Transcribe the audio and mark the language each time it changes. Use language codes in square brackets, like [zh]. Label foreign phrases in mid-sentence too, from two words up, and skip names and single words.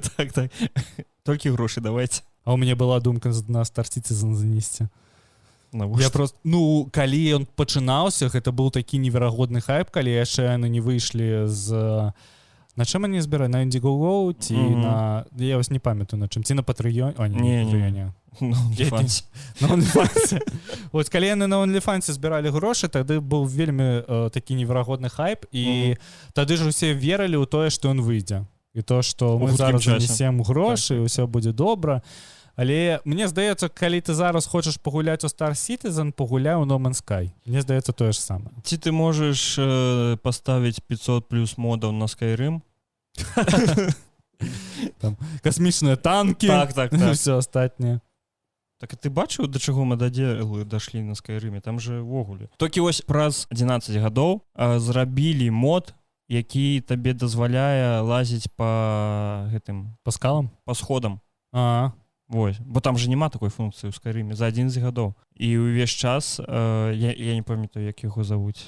[be] Так. Толькі грошы давайце. А у мяне была думка на Star Citizen занесці. Я просто, калі ён пачынаўся, гэта быў такі неверагодны хайп, калі яшчэ яны не выйшлі з... На чым они збіраюць? На Indiegogo ці на... Я вось не памятаю на чым. Ці на Patreon? О, не. На OnlyFans. На OnlyFans. Вось калі яны на OnlyFans збіралі грошы, тады быў вельмі такі неверагодны хайп, і тады ж усе верылі ў тое, што ён выйдзе. І то, што мы зараз занесем грошы, і ўсё будзе добра. Але мне здаецца, калі ты зараз хочаш пагуляць у Star Citizen, пагуляй у No Man's Sky. Мне здаецца тое ж самае. Ці ты можаш паставіць 500 плюс модаў на Skyrim? Там касмічныя танкі, так. Все астатняе. Так, а ты бачыў, да чаго мададзелы дашлі на Skyrim? Там же ўвогуле. Толькі вось праз 11 гадоў зрабілі мод, які табе дазваляе лазіць па гэтым... Па скалам? Па сходам. Вось. Бо там же няма такой функцыі ў Skyrim за 11 гадоў. І ўвесь час, я не памятаю, як яго завуць.